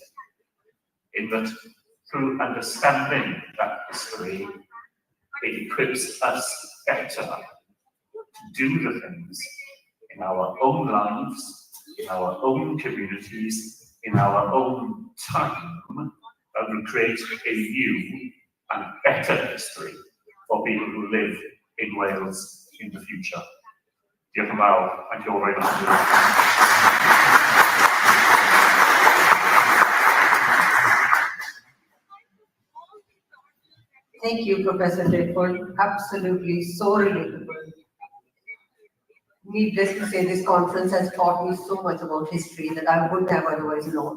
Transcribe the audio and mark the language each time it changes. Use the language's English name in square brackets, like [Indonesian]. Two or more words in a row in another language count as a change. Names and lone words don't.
[English] In that, through understanding that history, it equips us better to do the things in our own lives, in our own communities, in our own time, that will create a new and better history for people who live in Wales in the future. [Welsh] Diolch yn fawr, [English] thank you all very much. Thank you, Professor Redford. Absolutely so relatable. Needless to say, this conference has taught me so much about history that I wouldn't have otherwise known.